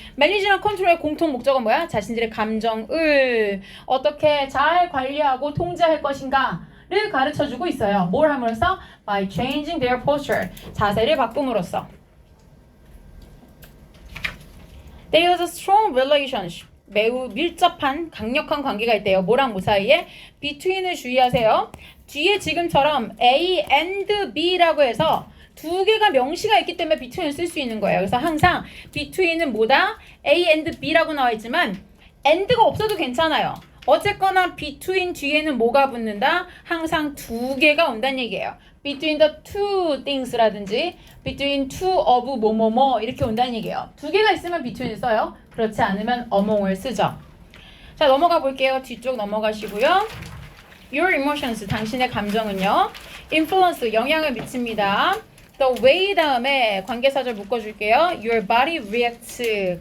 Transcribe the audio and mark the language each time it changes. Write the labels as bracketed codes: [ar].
[ko] manage랑 control의 공통 목적은 뭐야? 자신들의 감정을 어떻게 잘 관리하고 통제할 것인가를 가르쳐주고 있어요. 뭘 함으로써? [en] By changing their posture. [ko] 자세를 바꿈으로써. [en] There is a strong relationship. [ko] 매우 밀접한 강력한 관계가 있대요. 뭐랑 뭐 사이에? between을 주의하세요. 뒤에 지금처럼 A and B라고 해서 두 개가 명시가 있기 때문에 between을 쓸 수 있는 거예요. 그래서 항상 between은 뭐다? A and B라고 나와 있지만 and가 없어도 괜찮아요. 어쨌거나 between 뒤에는 뭐가 붙는다? 항상 두 개가 온다는 얘기예요. [en] between the two things [ko] 라든지 between two of 뭐뭐뭐 이렇게 온다는 얘기예요. 두 개가 있으면 between을 써요. 그렇지 않으면 among을 쓰죠. 자, 넘어가 볼게요. 뒤쪽 넘어가시고요. Your emotions, 당신의 감정은요. influence, 영향을 미칩니다. The way 다음에 관계사절 묶어줄게요. [en] Your body reacts.